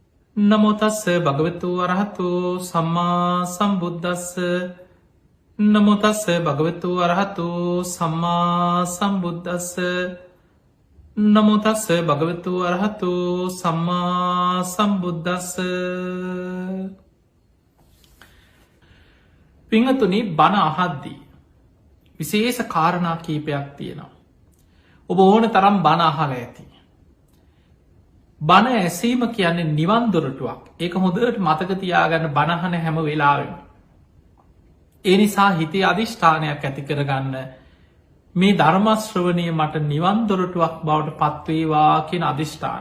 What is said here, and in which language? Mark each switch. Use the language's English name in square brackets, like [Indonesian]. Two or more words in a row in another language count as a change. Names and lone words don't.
[Pali] නමෝ තස්ස භගවතු අරහතු සම්මා සම්බුද්දස්ස නමෝ තස්ස භගවතු අරහතු සම්මා සම්බුද්දස්ස නමෝ තස්ස භගවතු අරහතු සම්මා සම්බුද්දස්ස. [Sinhala] පිංහතුනි, බණ අහද්දී විශේෂ කාරණා කීපයක් තියෙනවා. ඔබ ඕන තරම් බණ අහල ඇති. බණ ඇසීම කියන්නේ නිවන් දොරටුවක්. ඒක හොඳට මතක තියාගන්න බණහන හැම වෙලාවෙම. ඒ නිසා හිතේ අධිෂ්ඨානයක් ඇති කරගන්න, මේ ධර්මශ්‍රවණය මට නිවන් දොරටුවක් බවට පත්වේවා කියන අධිෂ්ඨානය.